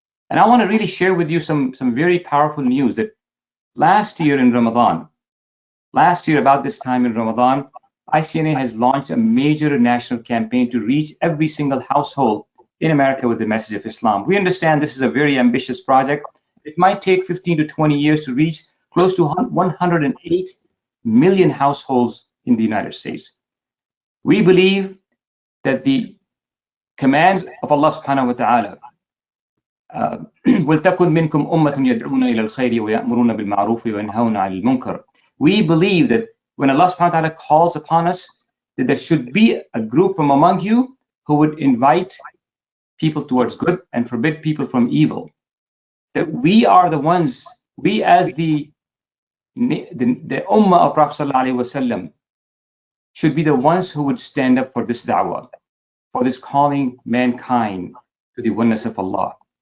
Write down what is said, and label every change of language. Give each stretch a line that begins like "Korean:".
English: And I want to really share with you some very powerful news that last year in Ramadan, about this time in Ramadan, ICNA has launched a major national campaign to reach every single household in America with the message of Islam. We understand this is a very ambitious project. It might take 15 to 20 years to reach close to 108 million households in the United States. We believe that the commands of Allah subhanahu wa ta'ala,
Arabic: وَلْتَكُنْ مِنْكُمْ أُمَّةٌ يَدْعُونَ إِلَى الْخَيْرِ وَيَأْمُرُونَ بِالْمَعْرُوفِ وَيَنْهَوْنَ عَنِ الْمُنكَرِ.
English: We believe that when Allah subhanahu wa ta'ala calls upon us, that there should be a group from among you who would invite people towards good and forbid people from evil. That we are the ones, we as the ummah of Prophet sallallahu alaihi wasallam should be the ones who would stand up for this da'wah, for this calling mankind to the oneness of Allah.